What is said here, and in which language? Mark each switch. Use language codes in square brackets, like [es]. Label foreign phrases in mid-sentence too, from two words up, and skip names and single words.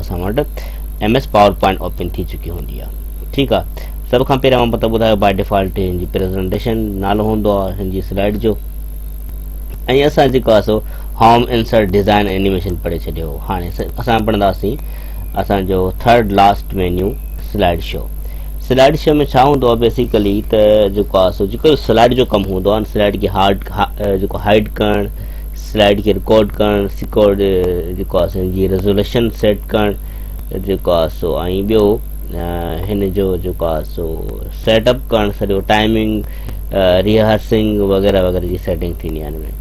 [sd] असां वटि MS पावर पॉइंट ओपन थी चुकी हूंदी आहे। ठीकु आहे, सभ खां पहिरियों मां पतो ॿुधायो, [en] by default [sd] हिन जी प्रेज़ेंटेशन नालो हूंदो आहे हिन जी स्लाइड जो, ऐं असां जेको आहे सो [en] home insert design animation [sd] पढ़े छॾियो। हाणे असां पढ़ंदासीं असांजो [en] third last menu slide show. slide show [sd] में छा हूंदो आहे बेसिकली त जेको आहे सो जेको स्लाइड जो कमु हूंदो आहे, स्लाइड खे हाइड करणु, स्लाइड खे रिकॉर्ड करणु, जेको आहे हिन जी रेज़ोल्यूशन सेट करणु जेको आहे सो, ऐं ॿियो हिन जो जेको आहे सो सेटअप करणु, सॼो टाइमिंग, रिहर्सिंग वग़ैरह वग़ैरह जी सेटिंग थींदी आहे हिन में।